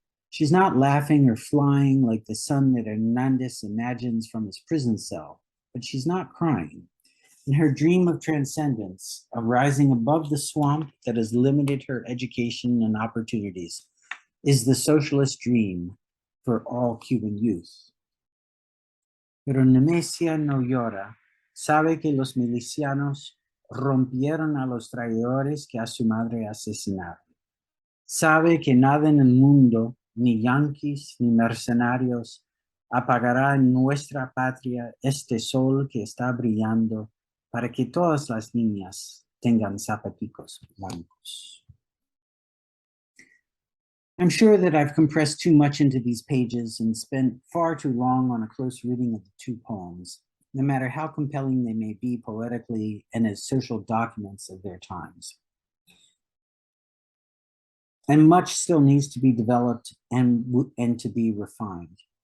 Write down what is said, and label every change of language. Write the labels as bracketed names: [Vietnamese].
[English] She's not laughing or flying like the son that Hernandez imagines from his prison cell, but she's not crying. In her dream of transcendence, of rising above the swamp that has limited her education and opportunities, is the socialist dream for all Cuban youth. [Spanish] Pero Nemesia no llora, sabe que los milicianos rompieron a los traidores que a su madre asesinaron. Sabe que nada en el mundo, ni yanquis ni mercenarios, apagará en nuestra patria este sol que está brillando para que todas las niñas tengan zapaticos blancos. [English] I'm sure that I've compressed too much into these pages and spent far too long on a close reading of the two poems, no matter how compelling they may be poetically and as social documents of their times. And much still needs to be developed and to be refined.